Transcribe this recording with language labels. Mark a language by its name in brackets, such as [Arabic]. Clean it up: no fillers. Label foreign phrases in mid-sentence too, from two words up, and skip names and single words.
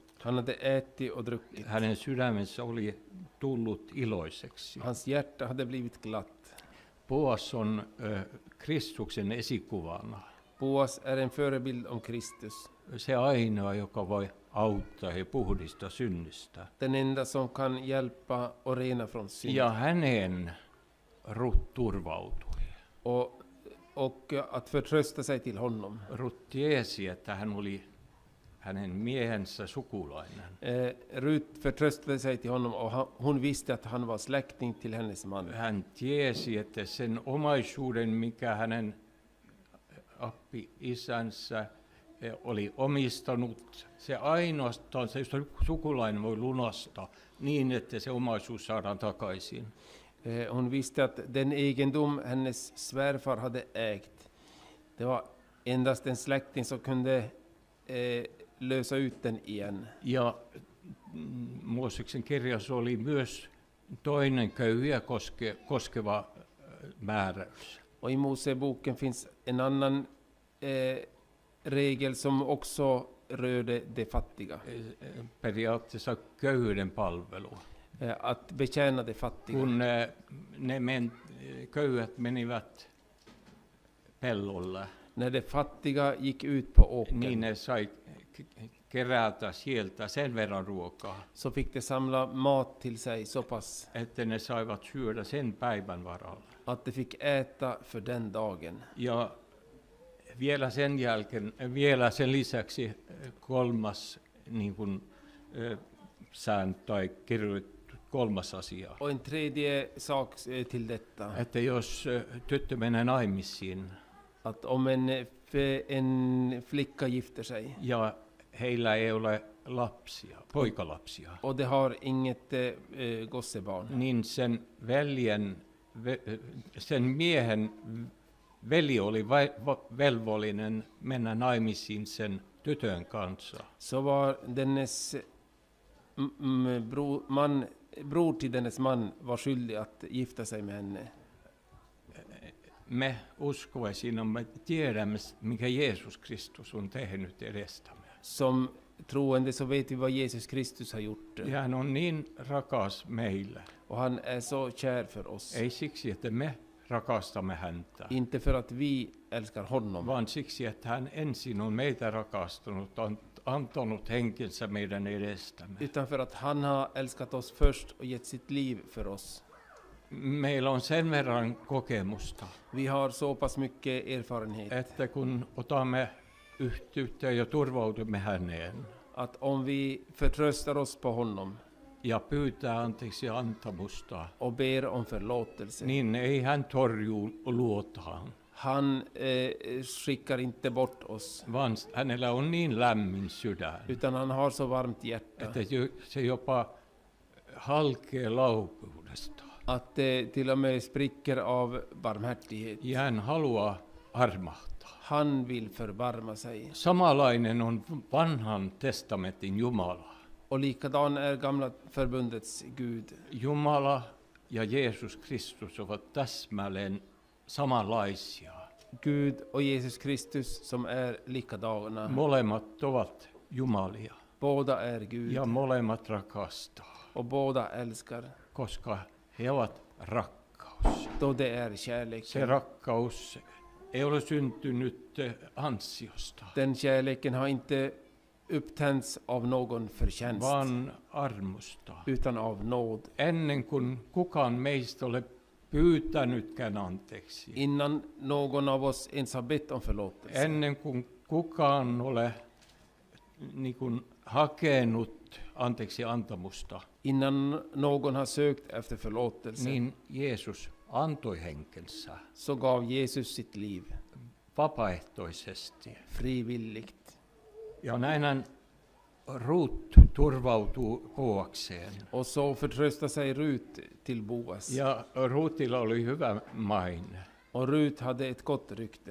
[Swedish] Han hade ätit och druckit. [Finnish] Hänen sydämensä oli tullut iloiseksi. [Swedish] Hans hjärta hade blivit glatt. [Finnish] Boas on Kristuksen esikuvana. [Swedish] Boas är en förebild om Kristus. [Finnish] Se ainoa, joka voi auttaa ja puhdistaa synnistä. [Swedish] Den enda som kan hjälpa och rena från synd. [Finnish] Ja hänen Rut turvautui. [Swedish] Och att förtrösta sig till honom. [Finnish] Rut tiesi, että hän oli hänen miehensä sukulainen. [Swedish] Rut förtröstade sig till honom och hon visste att han var släkting till hennes man. [Finnish] Hän tiesi, että sen omaisuuden, mikä hänen appi-isänsä oli omistanut, se ainoastaan se sukulainen voi lunastaa niin, että se omaisuus saadaan takaisin. [Swedish] Hon visste att den egendom hennes svärfar hade ägt, det var endast en släkting som kunde lösa ut den igen. [Finnish] Ja Mooseksen kirjassa oli myös toinen köyhiä koskeva määräys. [Swedish] Och i Moseboken finns en annan regel som också rörde de fattiga. [Finnish] Periaatteessa köyhyyden palvelu. [Swedish] Att betjäna de fattiga. [Finnish] Kun köyhät menivät pellolle, [Swedish] När de fattiga gick ut på åkern, [Finnish] niin ne sai kerätä sieltä sen verran ruokaa, [Swedish] så fick de samla mat till sig så pass [Finnish] että ne saivat syödä sen päivän varalla. [Swedish] att de fick äta för den dagen. [Finnish] Ja vielä sen lisäksi 3. niin kuin, sääntö tai kirjoitettu 3. asia. [Swedish] Och en tredje sak till detta, [Finnish] Että jos tyttö menee naimisiin [Swedish] att om en flicka gifter sig [Finnish] ja heillä ei ole lapsia, poikalapsia, [Swedish] och de har inget gossebarn, [Finnish] niin sen miehen veli oli velvollinen mennä naimisiin sen tytön kanssa. [Swedish] så var dennes bror till dennes man var skyldig att gifta sig med henne. [Finnish] Me uskovaisina me tiedämme, mikä Jeesus Kristus on tehnyt edestämme. [Swedish] Som troende så vet vi vad Jesus Kristus har gjort. [Finnish] Ja hän on niin rakas meille. [Swedish] Och han är så kär för oss. [Finnish] Ei siksi, että me rakastamme häntä, [Swedish] Inte för att vi älskar honom, [Finnish] vaan siksi, että hän ensin on meitä rakastanut, antanut henkensä meidän edestämme. [Swedish] utan för att han har älskat oss först och gett sitt liv för oss. [Finnish] Meillä on sen verran kokemusta, [Swedish] Vi har så pass mycket erfarenhet [Finnish] että kun otamme yhteyttä ja turvaudumme häneen [Swedish] att om vi förtröstar oss på honom [Finnish] ja pyytää anteeksi antamusta, [Swedish] och ber om förlåtelse, [Finnish] niin ei hän torju luotaan, [Swedish] han skickar inte bort oss, [Finnish] vaan hänellä on niin lämmin sydän, [Swedish] utan han har så varmt hjärta [Finnish] että se jopa halkee laupeudesta. [Swedish] att det till och med spricker av barmhärtighet. [Finnish] Ja hän haluaa armahtaa. [Swedish] Han vill förbarma sig. [Finnish] Samanlainen on vanhan testamentin Jumala. [Swedish] Och likadan är gamla förbundets Gud. [Finnish] Jumala ja Jeesus Kristus ovat täsmälleen samanlaisia. [Swedish] Gud och Jesus Kristus som är likadana. [Finnish] Molemmat ovat jumalia [Swedish] Båda är Gud [Finnish] ja molemmat rakastaa, [Swedish] och båda älskar. [Finnish] koska he ovat rakkaus. [Swedish] Då det är [Finnish] Se [Swedish] kärleken. [Finnish] rakkaus ei ole syntynyt ansiosta, [Swedish] Den kärleken har inte upptänts av någon förtjänst, [Finnish] vaan armosta. [Swedish] utan av nåd. [Finnish] Ennen kuin kukaan meistä ole pyytänytkään anteeksi, [Swedish] Innan någon av oss ens har bett om förlåtelse. [Finnish] ennen kuin kukaan ole niin kuin hakenut anteeksi antamusta, [Swedish] Innan någon har sökt efter förlåtelse, [Finnish] niin Jeesus antoi henkensä [Swedish] så gav Jesus sitt liv [Finnish] vapaaehtoisesti. [Swedish] frivilligt. [Finnish] Ja näinhän Ruut turvautuu Boakseen. [Swedish] Och så förtröstar sig Rut till Boas. [Finnish] Ja Ruutilla oli hyvä maine, [Swedish] Och Rut hade ett gott rykte.